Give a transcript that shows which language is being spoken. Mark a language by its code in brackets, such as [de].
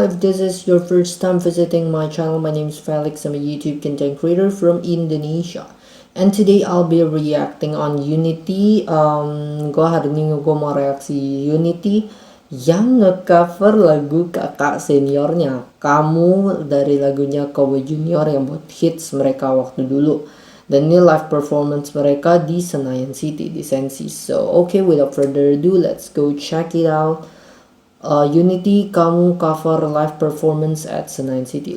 [en] If this is your first time visiting my channel, my name is Felix. I'm a YouTube content creator from Indonesia. And today I'll be reacting on Unity. [id] Gue hari ini gue mau reaksi Unity yang ngecover lagu kakak seniornya, Kamu, dari lagunya Cowboy Junior yang buat hits mereka waktu dulu. Dan ini live performance mereka di Senayan City, di Sensi. [en] So, okay, without further ado, let's go check it out. Unity Kamu cover live performance at Senayan City.